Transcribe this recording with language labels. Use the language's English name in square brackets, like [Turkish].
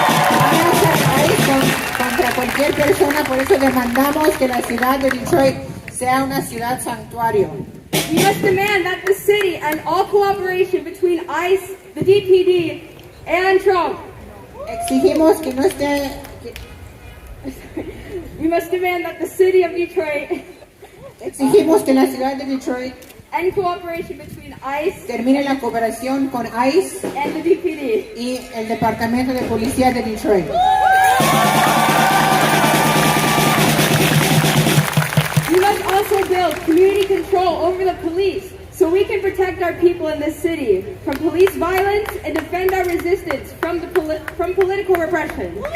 [Spanish] Van a usar ICE contra cualquier persona, por eso demandamos que la ciudad de Detroit sea una ciudad santuario. [English] We must demand that the city and all cooperation between ICE, the DPD, and Trump. [Spanish] Exigimos que no esté. [English] We must demand that the city of Detroit [Spanish] Exigimos que la ciudad de Detroit [English] end cooperation between ICE [Spanish] termine la cooperación con ICE [English] and the DPD. [Spanish] y el Departamento de Policía de Detroit. [English] We must also build community control over the police so we can protect our people in this city from police violence and defend our resistance from political repression.